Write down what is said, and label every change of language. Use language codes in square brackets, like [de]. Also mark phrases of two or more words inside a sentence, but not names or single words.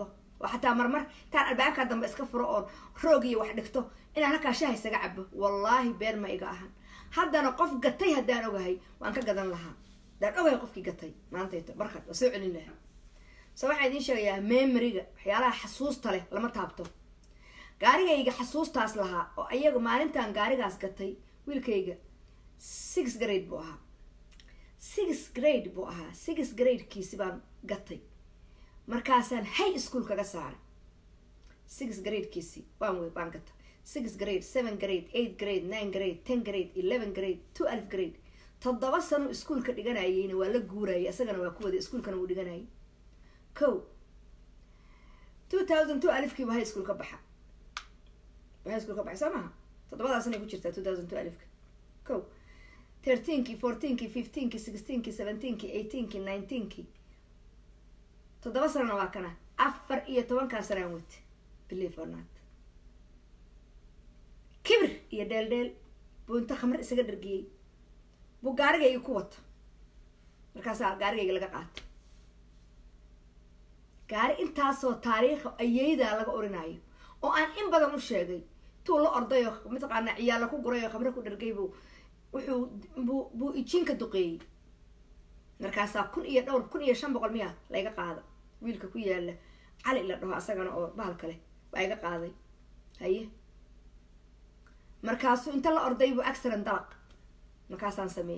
[so] oo xataa marmar taan albaabka dambe iska furo oo roog iyo wax dhigto inaan halkaa shaah isaga cabo wallaahi been ma iga ahan haddana qof gatay haddaan ogahay waan ka gadan lahaa daan ogahay qofkii gatay maantayto barkad waa soo celin lahaa soo waxaan idiin sheegayaa memoryga waxyaalaha xasuusta leh lama taabto gaarigayga xasuustaas lahaa oo ayaga maalintaan gaarigaas gatay wiilkayga 6th grade buu ahaa 6th grade kiisi baan gatay markaasaan high school kaga saaray 6th grade kiisi waan gatay 6th grade 7th grade 8th grade 9th grade 10th grade 11th grade 12th grade 7 sano iskuulka dhiganayayna waa la guurayay asagana waa ku wada iskuulkana uu dhiganayay 2002 alifkii waa high school ka baxa samaha 7 sano ku jirtaa 2002 alifka 13kii 14kii 15kii 16kii 17kii 18kii 19kii 7 sano waa kana 14 sano wad [en] believe or not [so] kibir iyo deel buu inta khamr isaga dhargiyay buu gaarigayga ku wato markaas gaarigayga laga qaato gaari intaasoo taariikh ayayda laga orinayo oo aan in badan u sheegay tuu la ordayo mataqaana ciyaal ku gurayo khamr ku dhargay buu ijinka duqeeyay markaasa 1500 miya laga qaado wiilka ku yaala cali la dhaho asagana oo bahal kale waa iga qaaday haye markaasuu inta la orday buu accident dalaq markaasaan